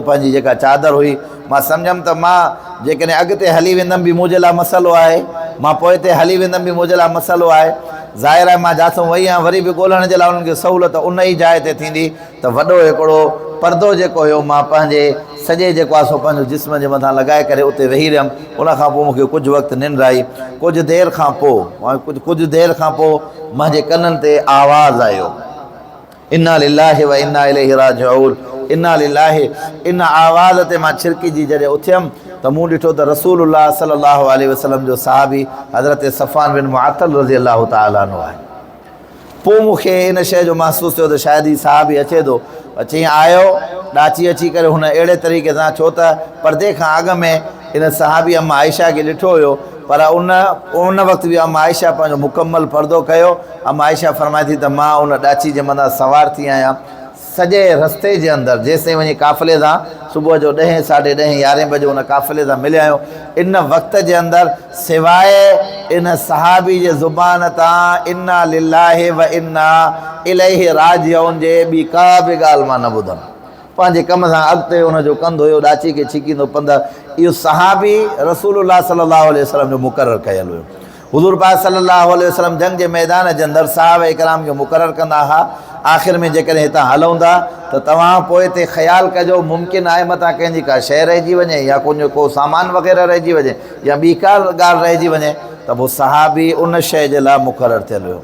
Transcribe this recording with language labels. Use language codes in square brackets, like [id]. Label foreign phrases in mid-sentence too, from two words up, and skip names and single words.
[sd] पंहिंजी जेका चादर हुई मां सम्झमि त मां जेकॾहिं अॻिते हली वेंदमि बि मुंहिंजे लाइ मसइलो आहे मां पोइ ते हली वेंदमि बि मुंहिंजे लाइ मसइलो आहे ज़ाहिर आहे मां जिथां वई आहियां वरी बि ॻोल्हण जे लाइ उन्हनि खे सहूलियत उन ई जाइ ते थींदी त वॾो हिकिड़ो पर्दो जेको हुयो मां पंहिंजे सॼे जेको आहे सो पंहिंजो जिस्म जे मथां लॻाए करे उते वेही रहियमि उनखां पोइ मूंखे कुझु वक़्तु निंड आई कुझु देरि खां पोइ मुंहिंजे कननि ते आवाज़ु आयो [ar] إنا لله وإنا إليه راجعون إنا لله [sd] इन आवाज़ ते मां छिरकिजी जॾहिं उथियमि त मूं ॾिठो त रसूलुल्लाह [ar] صلى الله عليه وسلم [sd] जो साहबी हज़रत सफ़वान बिन मुअत्तल [ar] رضي الله تعالى عنه [sd] आहे पोइ मूंखे इन शइ जो महसूसु थियो त शायदि हीउ साहबी अचे थो अची आयो ॾाची अची करे हुन अहिड़े तरीक़े सां छो त पर्दे खां अॻु में इन सहाबी अम्मा आयशा खे ॾिठो हुयो, पर उन वक़्तु बि अम्मा आयशा पंहिंजो मुकमल पर्दो कयो। अम्मा आयशा फरमाए थी त मां उन ॾाची जे मथां सवार थी आहियां सॼे रस्ते जे अंदरि, जेसिताईं वञी काफ़िले सां सुबुह जो 10, साढे 10, 11 बजे उन काफ़िले सां मिलिया आहियूं। इन वक़्त जे अंदरि सवाइ इन सहाबी जे ज़ुबान तां [ar] إنا لله وإنا إليه راجعون [sd] जे ॿी का बि ॻाल्हि मां न ॿुधमि। पंहिंजे कम सां अॻिते हुनजो कंदो हुयो, ॾाची खे छिकींदो पंध। इहो सहाबी रसूलुल्लाह [ar] صلى الله عليه وسلم [sd] जो मुक़ररु कयल हुयो। हुज़ूर पाक [ar] صلى الله عليه وسلم [sd] जंग जे मैदान जे अंदरि साहब इकराम खे मुक़ररु कंदा हुआ। आख़िर में जेकॾहिं हितां हलूं था त तव्हां पोइ हिते ख़्यालु कजो, मुमकिन आहे मथां कंहिंजी का शइ रहिजी वञे या को सामान वग़ैरह रहिजी वञे या ॿी का ॻाल्हि रहिजी वञे, त पोइ सहाबी उन शइ जे लाइ मुक़ररु थियल हुयो।